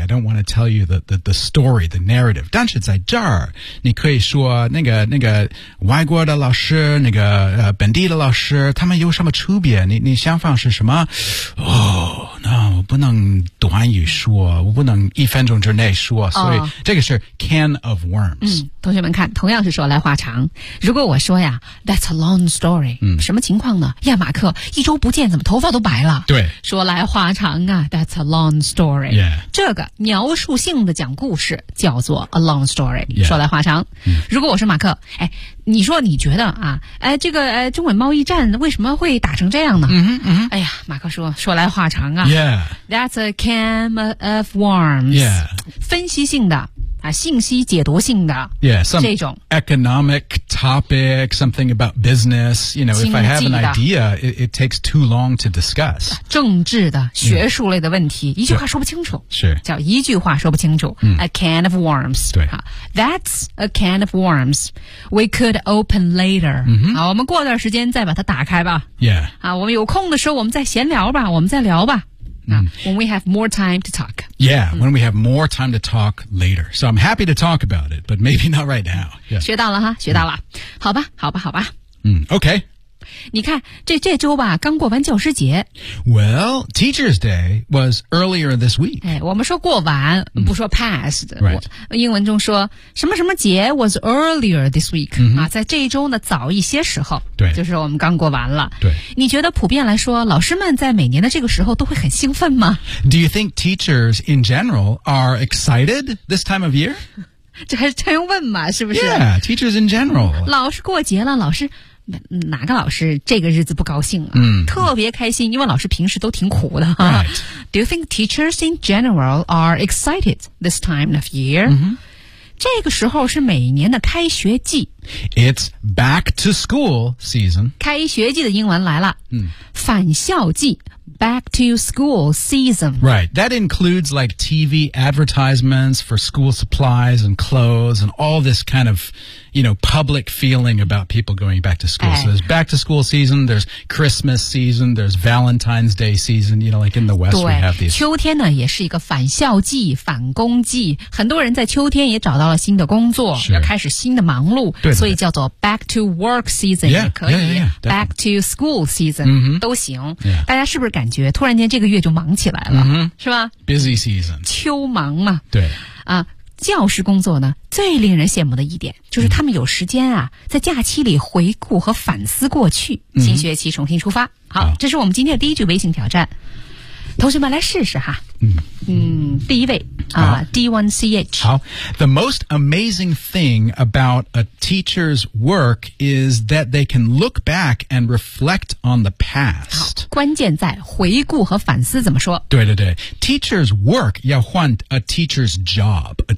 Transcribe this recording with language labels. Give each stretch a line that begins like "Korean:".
English: I don't want to tell you the story, the narrative.
Chinese: 但是在这儿你可以说那个外国的老师，那个本地的老师，他们有什么区别？你想法是什么？我不能短语说，我不能一分钟之内说，所以这个是
English: can of worms。
Chinese: 同学们看，同样是说来话长。如果我说呀 ，
English: That's a long story。
Chinese: 什么情况呢？呀，马克，一周不见，怎么头发都白了？对，说来话长啊 ，
English: That's a long story。 Yeah.
Chinese: 这个描述性的讲故事叫做
English: a long story、 yeah.。
Chinese: 说来话长。如果我是马克，哎，你说你觉得啊，哎，这个中美贸易战为什么会打成这样呢？哎呀，马克说来话长啊。
English: Yeah. That's a can of worms。 Yeah.
Chinese: 分析性的。啊、信息解读性的
English: yeah, some
Chinese: 这种
English: economic topic, something about business, you know, if I have an idea, it takes too long to discuss.
Chinese: 政治的学术类的问题、一句话说不清楚，是叫一句话说不清楚、
English: a can of worms.
Chinese: 对、
English: That's a can of worms. We could open later.、
Chinese: 好，我们过段时间再把它打开吧。
English: Yeah.
Chinese: 啊，我们有空的时候我们再闲聊吧，我们再聊吧。
English: When we have more time to talk. Yeah, when we have more time to talk later. So I'm happy to talk about it, but maybe not right now.、Yeah.
Chinese: 学到了哈，学到了。好吧。
English: Okay.
Chinese: 你看，这周吧，刚过完教师节。
English: Well, Teacher's Day was earlier this week.
Chinese: 哎，我们说过完，不说 past.、
English: Right.
Chinese: 英文中说什么什么节
English: was earlier this week、
Chinese: 啊，在这一周呢，早一些时候。对，就是我们刚过完了。对，你觉得普遍来说，老师们在每年的这个时候都会很兴奋吗
English: ？Do you think teachers in general are excited this time of year？
Chinese: 这还是占用问嘛，是不是
English: ？Yeah, teachers in general.
Chinese: 老师过节了，老师。哪个老师这个日子不高兴啊、特别开心，因为老师平时都挺苦的、
English: Do you think teachers in general are excited this time of year?、
Chinese: 这个时候是每年的开学季。
English: It's back to school season.
Chinese: 开学季的英文来了。返校季。
English: Back to school season. Right. That includes like TV advertisements for school supplies and clothes and all this kind of, you know, public feeling about people going back to school.、So there's back to school season, there's Christmas season, there's Valentine's Day season, you know, like in the West we have these.
Chinese: 秋天呢也是一个返校季返工季。很多人在秋天也找到了新的工作、
English: sure.
Chinese: 要开始新的忙碌。对对对所以叫做
English: back to work season
Chinese: 也可以。
English: Yeah, yeah, back to school season、
Chinese: 都行。
English: Yeah.
Chinese: 大家是不是感觉突然间这个月就忙起来了、是吧
English: Busy season
Chinese: 秋忙嘛对啊，教师工作呢最令人羡慕的一点就是他们有时间啊、在假期里回顾和反思过去新学期重新出发 好这是我们今天的第一句微信挑战同学们来试试哈第一位 D1CH.
English: 好 The most amazing thing about a teacher's work is that they can look back and reflect on the past.
Chinese: 好关键在回顾和反思怎么说
English: 对对对 Teacher's work
Chinese: 要换
English: a teacher's job.